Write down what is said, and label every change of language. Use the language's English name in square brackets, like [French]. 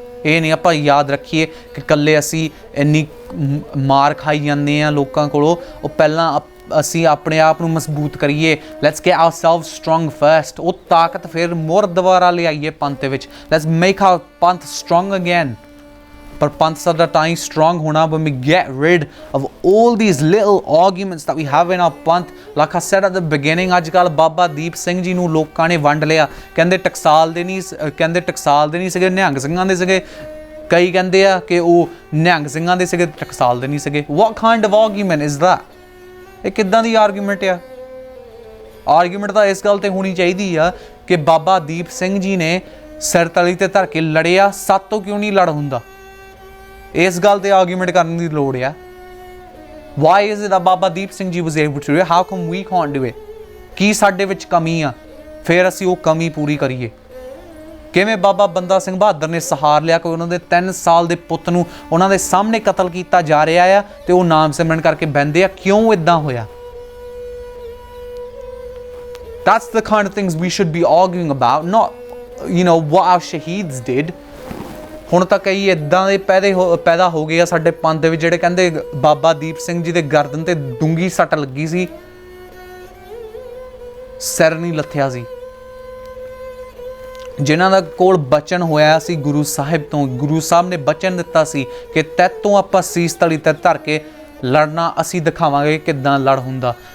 [Punjabi] ਇਹ ਨਹੀਂ ਆਪਾਂ ਯਾਦ ਰੱਖੀਏ ਕਿ ਇਕੱਲੇ ਅਸੀਂ ਇੰਨੀ ਮਾਰ ਖਾਈ ਜਾਂਦੇ ਹਾਂ ਲੋਕਾਂ ਕੋਲੋਂ। ਉਹ ਪਹਿਲਾਂ ਅਸੀਂ ਆਪਣੇ ਆਪ ਨੂੰ ਮਜ਼ਬੂਤ ਕਰੀਏ, [English] let's get ourselves strong first, [Punjabi] ਉਹ ਤਾਕਤ ਫਿਰ ਮੁੜ ਦੁਬਾਰਾ ਲਿਆਈਏ ਪੰਥ ਦੇ ਵਿੱਚ, [English] Let's make our Panth strong again. [Punjabi] ਪਰ ਪੰਥ ਸਾਡਾ ਤਾਂ ਹੀ ਸਟਰੋਂਗ ਹੋਣਾ [English] when we get rid of all these little arguments that we have in our Panth. like I said at the beginning, [Punjabi] ਅੱਜ ਕੱਲ੍ਹ ਬਾਬਾ ਦੀਪ ਸਿੰਘ ਜੀ ਨੂੰ ਲੋਕਾਂ ਨੇ ਵੰਡ ਲਿਆ, ਕਹਿੰਦੇ ਟਕਸਾਲ ਦੇ ਨਹੀਂ ਸੀਗੇ, ਨਿਹੰਗ ਸਿੰਘਾਂ ਦੇ ਸੀਗੇ। ਕਈ ਕਹਿੰਦੇ ਆ ਕਿ ਉਹ ਨਿਹੰਗ ਸਿੰਘਾਂ ਦੇ ਸੀਗੇ, ਟਕਸਾਲ ਦੇ ਨਹੀਂ ਸੀਗੇ। [English] what kind of argument is that? [Punjabi] ਇਹ ਕਿੱਦਾਂ ਦੀ ਆਰਗੂਮੈਂਟ ਆ? ਆਰਗੂਮੈਂਟ ਤਾਂ ਇਸ ਗੱਲ ਤੇ ਹੋਣੀ ਚਾਹੀਦੀ ਆ ਕਿ ਬਾਬਾ ਦੀਪ ਸਿੰਘ ਜੀ ਨੇ ਸਿਰ ਤਲੀ ਤੇ ਧਰ ਕੇ ਲੜਿਆ, ਸਾਤੋਂ ਕਿਉਂ ਨਹੀਂ ਲੜ ਹੁੰਦਾ? ਇਸ ਗੱਲ ਤੇ ਆਰਗੂਮੈਂਟ ਕਰਨ ਦੀ ਲੋੜ ਆ। [English] why is it that Baba Deep Singh ji was able to do it? how come we can't do it? [Punjabi] ਕੀ ਸਾਡੇ ਵਿੱਚ ਕਮੀ ਆ? ਫਿਰ ਅਸੀਂ ਉਹ ਕਮੀ ਪੂਰੀ ਕਰੀਏ। ਕਿਵੇਂ ਬਾਬਾ ਬੰਦਾ ਸਿੰਘ ਬਹਾਦਰ ਨੇ ਸਹਾਰ ਲਿਆ ਕਿ ਉਹਨਾਂ ਦੇ 3 ਸਾਲ ਦੇ ਪੁੱਤ ਨੂੰ ਉਹਨਾਂ ਦੇ ਸਾਹਮਣੇ ਕਤਲ ਕੀਤਾ ਜਾ ਰਿਹਾ ਆ ਤੇ ਉਹ ਨਾਮ ਸਿਮਰਨ ਕਰਕੇ ਬਹਿੰਦੇ ਆ, ਕਿਉਂ ਇਦਾਂ ਹੋਇਆ? [English] That's the kind of things we should be arguing about, not what our shaheeds did। [Punjabi] ਹੁਣ ਤਾਂ ਕਈ ਇਦਾਂ ਦੇ ਪੈਦਾ ਹੋ ਗਏ ਆ ਸਾਡੇ ਪੰਥ ਦੇ ਵਿੱਚ ਜਿਹੜੇ ਕਹਿੰਦੇ ਬਾਬਾ ਦੀਪ ਸਿੰਘ ਜੀ ਦੇ ਗਰਦਨ ਤੇ ਡੂੰਗੀ ਸੱਟ ਲੱਗੀ ਸੀ, ਸਿਰ ਨਹੀਂ ਲੱਥਿਆ ਸੀ। ਜਿਨ੍ਹਾਂ ਦਾ ਕੋਲ ਬਚਨ ਹੋਇਆ ਸੀ ਗੁਰੂ ਸਾਹਿਬ ਤੋਂ, ਗੁਰੂ ਸਾਹਿਬ ਨੇ ਬਚਨ ਦਿੱਤਾ ਸੀ ਕਿ ਤੈਤੋਂ ਆਪਾਂ ਸੀਸ ਤਲੀ ਤੇ ਧਰ ਕੇ ਲੜਨਾ, ਅਸੀਂ ਦਿਖਾਵਾਂਗੇ ਕਿੱਦਾਂ ਲੜ ਹੁੰਦਾ।